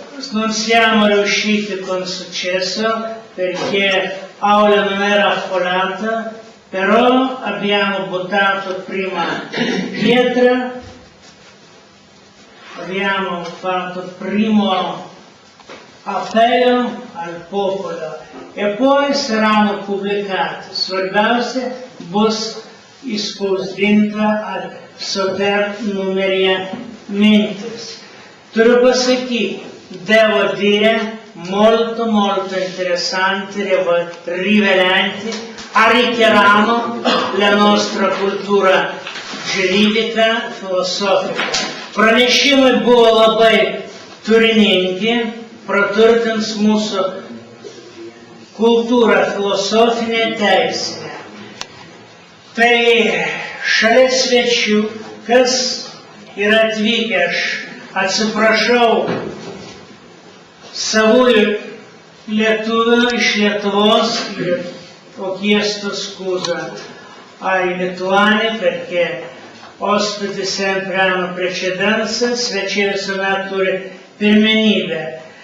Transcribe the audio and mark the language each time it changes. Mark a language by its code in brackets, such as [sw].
[it] Non siamo riusciti con successo perché l'aula non era affollata, però abbiamo buttato prima pietra, abbiamo fatto il primo appello al popolo e poi saranno pubblicati. [lt] Svarbiausia bus išspausdinta ar soternumeryje mintis. Turiu pasakyti, [it] devo dire molto interessanti, rivelanti, arricchiranno la nostra cultura giuridica, filosofica. [lt] Pranešimai buvo labai turiningi, praturtins mūsų kultūrą filosofinę teisinę. Tai šalia svečių, kas yra atvykę, aš atsiprašau savųjų lietuvių iš Lietuvos, [it] ho chiesto scusa ai lituani perché ospiti sempre hanno precedenza, [lt] svečiai visuomet turi pirmenybę.